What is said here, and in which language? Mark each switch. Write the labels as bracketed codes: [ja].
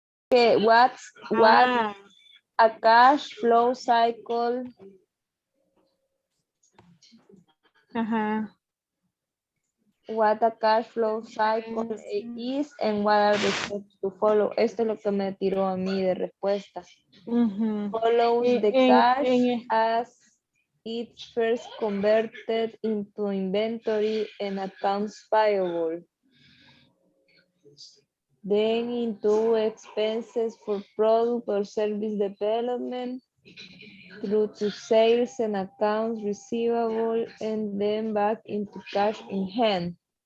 [en] What a cash flow cycle what a cash flow cycle is and what are the steps to follow. [es] Esto es lo que me tiró a mí de respuesta. [en] Follows the cash as it's first converted into inventory and accounts payable. Then into expenses for product or service development through to sales and accounts receivable and then back into cash in hand.